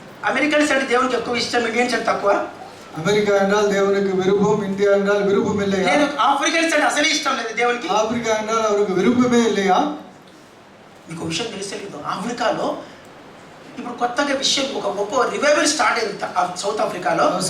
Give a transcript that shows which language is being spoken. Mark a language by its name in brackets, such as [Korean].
[Telugu] Americans అంటే దేవునికి ఎక్కువ ఇష్టం, ఇండియన్స్ అంటే తక్కువ. [Tamil] అమెరికా என்றால் தேவனுக்கு விருப்பம், இந்தியா என்றால் விருப்பம் இல்லையா? [Telugu] నేను ఆఫ్రికన్స్ అంటే అసలే ఇష్టం లేదు దేవునికి. [Tamil] ఆఫ్రికా என்றால் அவருக்கு விருப்பமே இல்லையா? [Telugu] మీకు విషయం తెలియదు. ఆఫ్రికాలో ఇప్పుడు కొత్తగా విషయం ఒక గొప్ప రివైవల్ స్టార్ట్ అయింది సౌత్ ఆఫ్రికాలో.